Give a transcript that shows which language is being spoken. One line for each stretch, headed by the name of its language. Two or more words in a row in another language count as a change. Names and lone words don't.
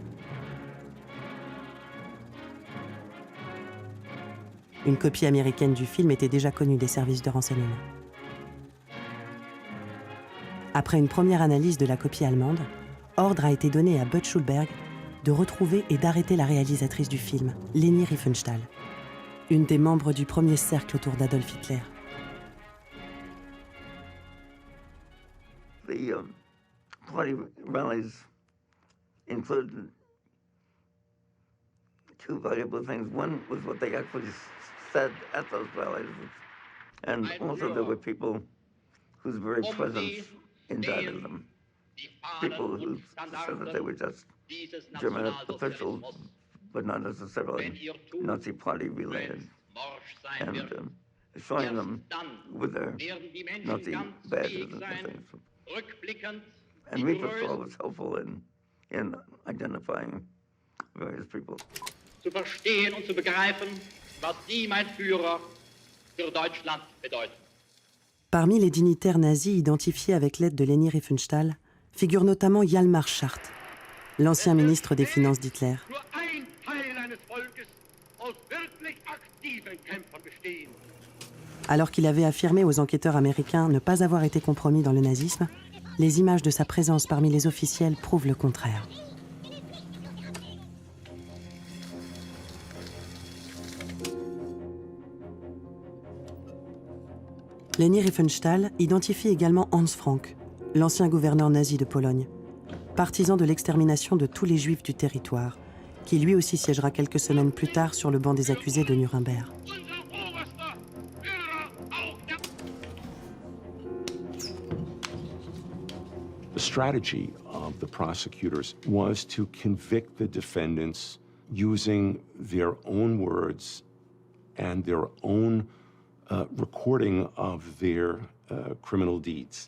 French: Une copie américaine du film était déjà connue des services de renseignement. Après une première analyse de la copie allemande, ordre a été donné à Bud Schulberg de retrouver et d'arrêter la réalisatrice du film, Leni Riefenstahl, une des membres du premier cercle autour d'Adolf Hitler.
English: The party rallies included two valuable things. One was what they actually said at those rallies. And also there were people whose very presence indicted them. People who said that they were just German officials, but not necessarily Nazi Party related. And showing them with their Nazi badges and things. And we thought it was helpful in identifying various people.
German: Zu verstehen und zu begreifen, was Sie, mein Führer, für Deutschland bedeuten.
French: Parmi les dignitaires nazis identifiés avec l'aide de Leni Riefenstahl figure notamment Hjalmar Schacht, l'ancien ministre des Finances d'Hitler.
German: Nur ein Teil eines Volkes aus wirklich aktiven Kämpfern bestehen.
French: Alors qu'il avait affirmé aux enquêteurs américains ne pas avoir été compromis dans le nazisme, les images de sa présence parmi les officiels prouvent le contraire. Leni Riefenstahl identifie également Hans Frank, l'ancien gouverneur nazi de Pologne, partisan de l'extermination de tous les juifs du territoire, qui lui aussi siégera quelques semaines plus tard sur le banc des accusés de Nuremberg.
English: The strategy of the prosecutors was to convict the defendants using their own words and their own recording of their criminal deeds.